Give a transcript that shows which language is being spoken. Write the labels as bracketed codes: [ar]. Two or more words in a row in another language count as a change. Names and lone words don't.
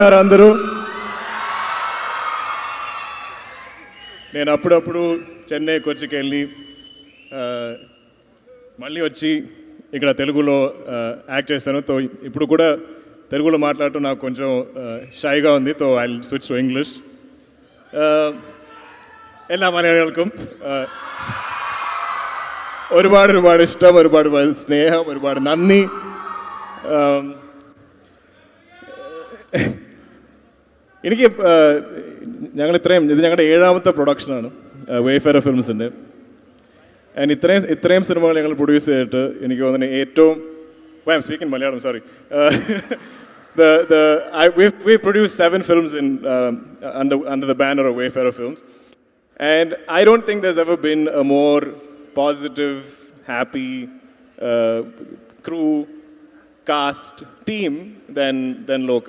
[te] అందరూ నేను అప్పుడప్పుడు చెన్నై కొచ్చికి వెళ్ళి మళ్ళీ వచ్చి ఇక్కడ తెలుగులో యాక్ట్ చేస్తాను. తో ఇప్పుడు కూడా తెలుగులో మాట్లాడటం నాకు కొంచెం షైగా ఉంది. [en] తో I switch to English. [ml] എല്ലാ മലയാളികൾക്കും ഒരുപാട് ഇഷ്ടം, ഒരുപാട് സ്നേഹം, ഒരുപാട് നന്ദി. എനിക്ക് ഇത് ഞങ്ങളുടെ 7ാമത്തെ പ്രൊഡക്ഷനാണ് വേഫെയർ ഫിലിംസിൻ്റെ. ആൻഡ് ഇത്രയും സിനിമകൾ ഞങ്ങൾ പ്രൊഡ്യൂസ് ചെയ്തിട്ട് എനിക്ക് തോന്നുന്നത് ഏറ്റവും [en] I am speaking Malayalam, sorry. We produced 7 films under the banner of Wayfarer Films, and I don't think there's ever been a more positive, happy crew, cast, team than Lokah.